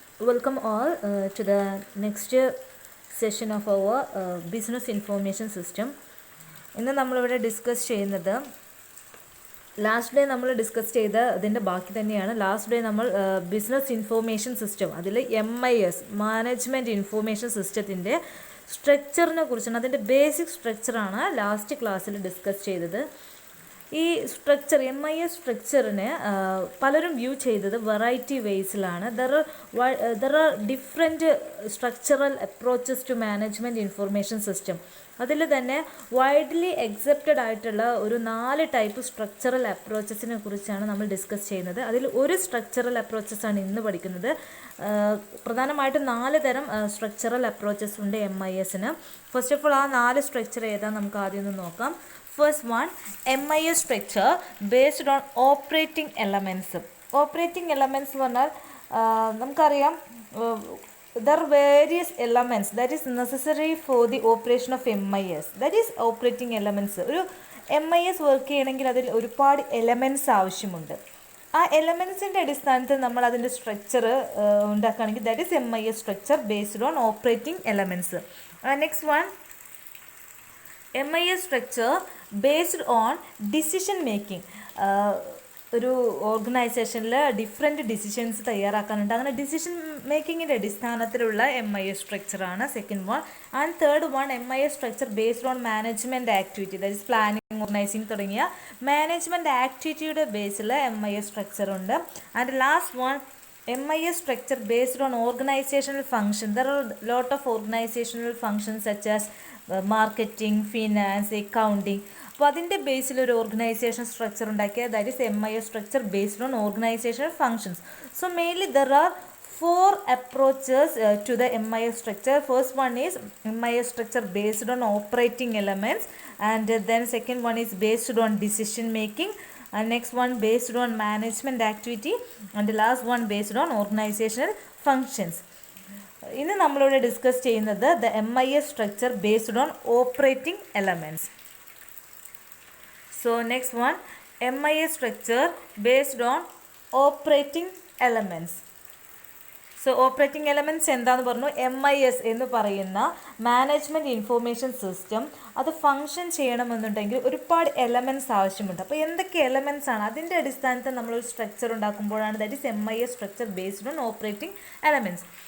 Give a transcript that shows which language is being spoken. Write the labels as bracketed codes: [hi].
[en] Welcome all to the next session of our business information system. [ml] ഇന്ന് നമ്മളിവിടെ discuss ചെയ്യുന്നത് last day നമ്മൾ discuss ചെയ്ത അതിൻ്റെ ബാക്കി തന്നെയാണ്. ലാസ്റ്റ് ഡേ നമ്മൾ ബിസിനസ് ഇൻഫോർമേഷൻ സിസ്റ്റം അതിൽ MIS മാനേജ്മെൻറ്റ് ഇൻഫോർമേഷൻ സിസ്റ്റത്തിൻ്റെ സ്ട്രക്ചറിനെ കുറിച്ചാണ്, അതിൻ്റെ ബേസിക് സ്ട്രക്ചറാണ് ലാസ്റ്റ് ക്ലാസ്സിൽ ഡിസ്കസ് ചെയ്തത്. ഈ സ്ട്രക്ചർ MIS സ്ട്രക്ചറിനെ പലരും വ്യൂ ചെയ്തത് variety വേസിലാണ്. [en] There are different structural approaches to management information system. [ml] അതിൽ തന്നെ വൈഡ്ലി അക്സെപ്റ്റഡ് ആയിട്ടുള്ള ഒരു 4 ടൈപ്പ് സ്ട്രക്ചറൽ അപ്രോച്ചസിനെ കുറിച്ചാണ് നമ്മൾ ഡിസ്കസ് ചെയ്യുന്നത്. അതിൽ ഒരു സ്ട്രക്ചറൽ അപ്രോച്ചസാണ് ഇന്ന് പഠിക്കുന്നത്. പ്രധാനമായിട്ടും 4 തരം സ്ട്രക്ചറൽ അപ്രോച്ചസ് ഉണ്ട് MISന്. ഫസ്റ്റ് ഓഫ് ഓൾ ആ 4 സ്ട്രക്ചർ ഏതാണെന്ന് നമുക്ക് ആദ്യം ഒന്ന് നോക്കാം. [en] First one, MIS structure based on operating elements. Operating elements [ml] എന്ന് പറഞ്ഞാൽ നമുക്കറിയാം [en] there are various elements that is necessary for the operation of MIS. That is operating elements. [ml] ഒരു MIS വർക്ക് ചെയ്യണമെങ്കിൽ അതിൽ ഒരുപാട് എലമെൻറ്റ്സ് ആവശ്യമുണ്ട്. ആ എലമെൻറ്റ്സിൻ്റെ അടിസ്ഥാനത്തിൽ നമ്മൾ അതിൻ്റെ സ്ട്രക്ചർ ഉണ്ടാക്കുകയാണെങ്കിൽ [en] That is MIS structure based on operating elements. Next one, MIS structure based on decision making. [ml] ഒരു ഓർഗനൈസേഷനിൽ ഡിഫറെൻറ്റ് ഡിസിഷൻസ് തയ്യാറാക്കാനുണ്ട്. അങ്ങനെ ഡിസിഷൻ മേക്കിങ്ങിൻ്റെ അടിസ്ഥാനത്തിലുള്ള MIS സ്ട്രക്ചറാണ് second one. [en] and third one, MIS structure based on management activity, that is planning, organizing [ml] തുടങ്ങിയ management ആക്ടിവിറ്റിയുടെ ബേസിൽ MIS structure ഉണ്ട്. [en] And last one, MIS structure based on organizational function. There are a lot of organizational functions such as marketing, finance, accounting. [ml] അപ്പോൾ അതിൻ്റെ ബേസിൽ ഒരു organisation structure ഉണ്ടാക്കിയ [en] That is MIS structure based on organizational functions. So mainly there are 4 approaches to the MIS structure. First one is MIS structure based on operating elements, and then second one is based on decision making, and next one based on management activity, and the last one based on organizational functions. [ml] ഇന്ന് നമ്മളിവിടെ discuss ചെയ്യുന്നത് [en] the MIS structure based on operating elements. So next one, MIS structure based on operating elements. [ml] So operating elements എന്താണെന്ന് പറഞ്ഞു. MIS എന്ന് പറയുന്ന management information system അത് function ചെയ്യണമെന്നുണ്ടെങ്കിൽ ഒരുപാട് എലമെൻറ്റ്സ് ആവശ്യമുണ്ട്. അപ്പോൾ എന്തൊക്കെ എലമെൻറ്റ്സ് ആണ് അതിൻ്റെ അടിസ്ഥാനത്തിൽ നമ്മളൊരു structure ഉണ്ടാക്കുമ്പോഴാണ് [en] That is MIS structure based on operating elements.